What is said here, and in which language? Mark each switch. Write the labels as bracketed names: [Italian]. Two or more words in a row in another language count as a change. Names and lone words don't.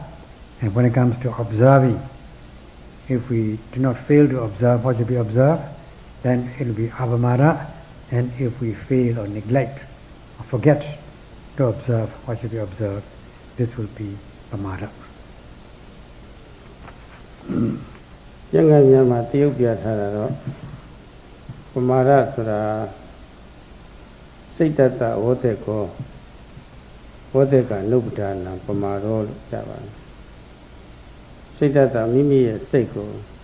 [English] And when it comes to observing, if we do not fail to observe what should be observed, then it will be apamada, and if we fail or neglect or forget to observe what should be observed, this will be pamada. [Burmese] ကျင့်ကြံများမှာတရုပ်ပြထားတာတော့ပမာဒဆိုတာစိတ်တတဝဋ္ဌကောဝဋ္ဌကနုပ္ပဒါနံပမာရောလို့ကြားပါတယ်စိတ်တတမိမိရဲ့စိတ်ကို